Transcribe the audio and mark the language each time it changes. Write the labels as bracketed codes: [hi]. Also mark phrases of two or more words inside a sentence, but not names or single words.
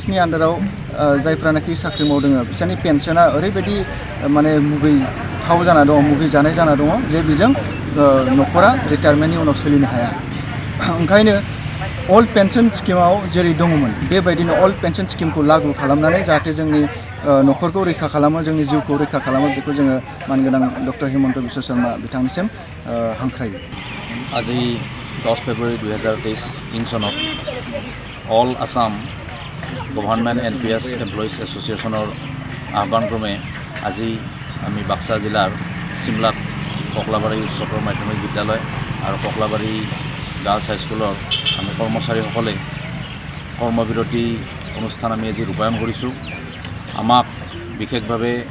[brx] नि आन्डाराव जायफ्रानाखि साख्रि मावदों बिसोरनि पेन्सना ओरैबायदि माने मुगैथाव जाना दङ मुगैजानाय जाना दङ जे बेजों न'खरा रिटायारमेन्टनि उनाव सोलिनो हाया ओंखायनो [en] old pension [brx] स्किमाव जेरै दङमोन बेबायदिनो [en] old pension [brx] स्किमखौ लागु खालामनानै जाहाथे जोंनि न'खरखौ रैखा खालामो जोंनि जिउखौ रैखा खालामो बेखौ जोङो मानगोनां डक्टर हिमन्त बिश्व शर्मा बिथांनिसिम हांख्रायो [as] আজি 10 फेब्रुवारि 2023 ইং চনত অল আসাম গভৰ্ণমেণ্ট NPS এমপ্লয়িজ এছ'চিয়েশ্যনৰ আহ্বানক্ৰমে আজি আমি বাক্সা জিলাৰ চিমলাত ককলাবাৰী উচ্চতৰ মাধ্যমিক বিদ্যালয় আৰু ককলাবাৰী গাৰ্লছ হাইস্কুলৰ আমি কৰ্মচাৰীসকলে কৰ্মবিৰতি অনুষ্ঠান আমি আজি ৰূপায়ণ কৰিছোঁ আমাক বিশেষভাৱে